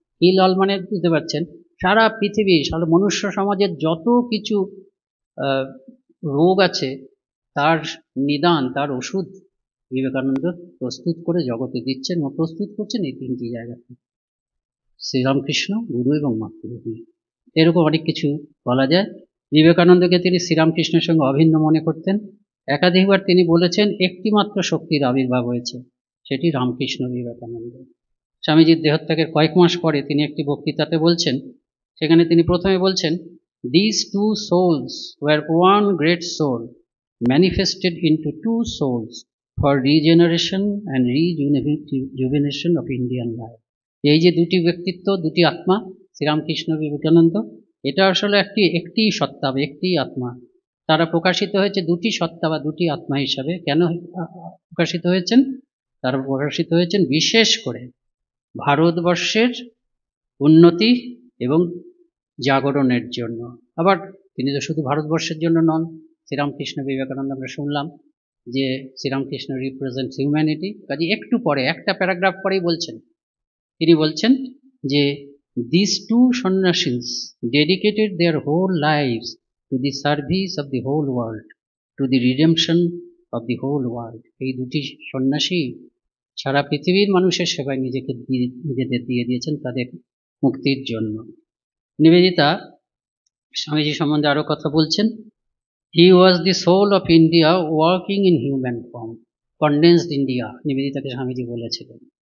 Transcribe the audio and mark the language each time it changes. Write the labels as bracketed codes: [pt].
[en] heal all [bn] মানে বুঝতে পারছেন, সারা পৃথিবী, সারা মনুষ্য সমাজের যত কিছু রোগ আছে তার নিদান, তার ওষুধ বিবেকানন্দ প্রস্তুত করে জগতে দিচ্ছেন এবং প্রস্তুত করছেন এই 3টি জায়গাতে, শ্রীরামকৃষ্ণ, গুরু এবং মাতৃভূমি। এরকম অনেক কিছু বলা যায়। বিবেকানন্দকে তিনি শ্রীরামকৃষ্ণের সঙ্গে অভিন্ন মনে করতেন। একাধিকবার তিনি বলেছেন একটি মাত্র শক্তির আবির্ভাব হয়েছে, সেটি রামকৃষ্ণ বিবেকানন্দ। স্বামীজির দেহত্যাগের কয়েক মাস পরে তিনি একটি বক্তৃতাতে বলছেন, সেখানে তিনি প্রথমে বলছেন, [en] These two souls were one great soul manifested into two souls for regeneration and rejuvenation of Indian life. [bn] এই যে দুটি ব্যক্তিত্ব, দুটি আত্মা, শ্রীরামকৃষ্ণ বিবেকানন্দ, এটা আসলে একটি সত্তা বা একটি আত্মা। তারা প্রকাশিত হয়েছে দুটি সত্তা বা দুটি আত্মা হিসাবে। কেন প্রকাশিত হয়েছেন? তারা প্রকাশিত হয়েছেন বিশেষ করে ভারতবর্ষের উন্নতি এবং জাগরণের জন্য। আবার তিনি তো শুধু ভারতবর্ষের জন্য নন। শ্রীরামকৃষ্ণ বিবেকানন্দ আমরা শুনলাম যে শ্রীরামকৃষ্ণ [en] Represents humanity. [bn] কাজে একটু পরে, একটা প্যারাগ্রাফ পরেই বলছেন, তিনি বলছেন যে [en] these two sannyasis dedicated their whole lives to the service of the whole world, to the redemption of the whole world. [bn] এই দুটি সন্ন্যাসী সারা পৃথিবীর মানুষের সেবায় নিজেদের দিয়ে দিয়েছেন তাদের মুক্তির জন্য। নিবেদিতা স্বামীজি সম্বন্ধে আরো কথা বলছেন, [en] he was the soul of India working in human form, condensed India [bn] নিবেদিতাকে Swamiji বলেছিলেন।